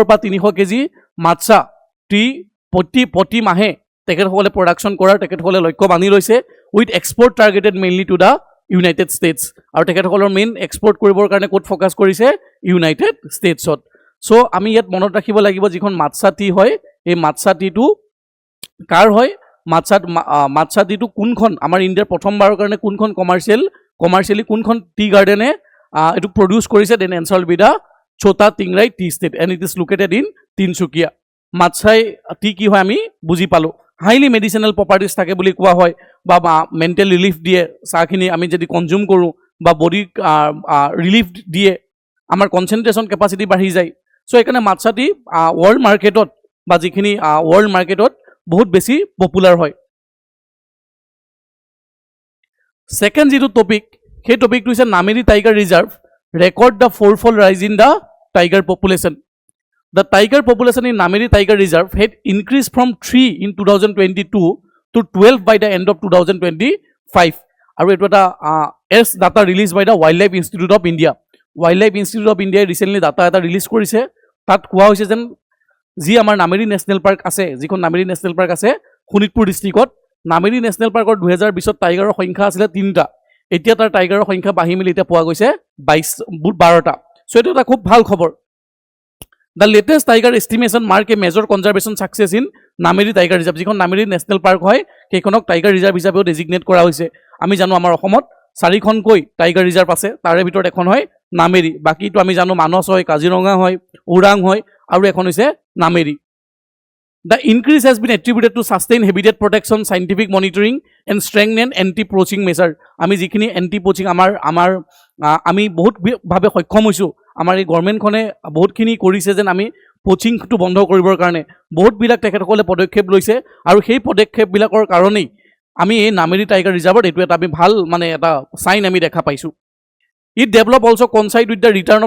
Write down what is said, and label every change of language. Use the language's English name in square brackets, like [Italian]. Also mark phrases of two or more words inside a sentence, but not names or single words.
[Assamese] পৰা 300 কেজি মাটচা টি প্ৰতি মাহে তেখেতসকলে প্ৰডাকশ্যন কৰাৰ তেখেতসকলে লক্ষ্য বান্ধি লৈছে [English] with export targeted mainly to the United States [Assamese] আৰু তেখেতসকলৰ [English] main export [Assamese] কৰিবৰ কাৰণে ক'ত ফ'কাছ কৰিছে ইউনাইটেড ষ্টেটছত চ' আমি ইয়াত মনত ৰাখিব লাগিব যিখন মাটচা টি হয় এই মাটচা টিটো কাৰ হয় মাটচা টিটো কোনখন আমাৰ ইণ্ডিয়াৰ প্ৰথমবাৰৰ কাৰণে কোনখন কমাৰ্চিয়েলি কোনখন টি গাৰ্ডেনে এইটো প্ৰডিউচ কৰিছে [English] then answer will be the Chota Tingrai Tea Estate and it is located in Tinsukia [Assamese] মাটচাই টি কি হয় আমি বুজি পালোঁ [English] highly medicinal properties [Assamese] থাকে বুলি কোৱা হয় বা [English] mental relief [Assamese] দিয়ে চাহখিনি আমি যদি কনজিউম কৰোঁ বা বডিক ৰিলিফ দিয়ে আমাৰ [English] concentration capacity [Assamese] বাঢ়ি যায় চ' সেইকাৰণে মাটচা টি ৱৰ্ল্ড মাৰ্কেটত বা যিখিনি ৱৰ্ল্ড মাৰ্কেটত বহুত বেছি পপুলাৰ হয় ছেকেণ্ড যিটো টপিক সেই টপিকটো হৈছে [English] নামেৰি টাইগাৰ ৰিজাৰ্ভ record the fourfold rise in the tiger population The tiger population in Nameri Tiger Reserve had increased from 3 in 2022 to 12 by the end of 2025. [Assamese] আৰু এইটো এটা [English] data released by the Wildlife Institute of India. [Assamese] Wildlife Institute of India recently data এটা ৰিলিজ কৰিছে তাত কোৱা হৈছে যেন যি আমাৰ নামেৰি নেশ্যনেল পাৰ্ক আছে যিখন নামেৰি নেশ্যনেল পাৰ্ক আছে শোণিতপুৰ ডিষ্ট্ৰিক্টত নামেৰি নেশ্যনেল পাৰ্কৰ 2020ত টাইগাৰৰ সংখ্যা আছিলে 3টা এতিয়া তাৰ টাইগাৰৰ সংখ্যা বাঢ়ি মেলি এতিয়া পোৱা গৈছে 12টা চ' এইটো এটা খুব ভাল খবৰ [English] The latest tiger estimation mark a major conservation success in Nameri Tiger Reserve. [Assamese] যিখন নামেৰি নেশ্যনেল পাৰ্ক হয় সেইখনক টাইগাৰ ৰিজাৰ্ভ হিচাপেও ডেজিগনেট কৰা হৈছে আমি জানো আমাৰ অসমত 4খনকৈ টাইগাৰ ৰিজাৰ্ভ আছে তাৰে ভিতৰত এখন হয় নামেৰি বাকীটো আমি জানো মানস হয় কাজিৰঙা হয় ওৰাং হয় আৰু এখন হৈছে নামেৰি [English] The increase has been attributed to sustained habitat protection, scientific monitoring and strengthened anti-poaching measure. [Assamese] আমি যিখিনি [English] anti poaching [Assamese] আমি বহুত ভাৱে সক্ষম হৈছোঁ আমাৰ এই গভৰ্ণমেণ্টখনে বহুতখিনি কৰিছে যেন আমি পোচিংটো বন্ধ কৰিবৰ কাৰণে বহুতবিলাক তেখেতসকলে পদক্ষেপ লৈছে আৰু সেই পদক্ষেপবিলাকৰ কাৰণেই আমি এই নামেৰি টাইগাৰ ৰিজাৰ্ভত এইটো এটা আমি ভাল মানে এটা চাইন আমি দেখা পাইছোঁ [English] it develop also coincide with the return of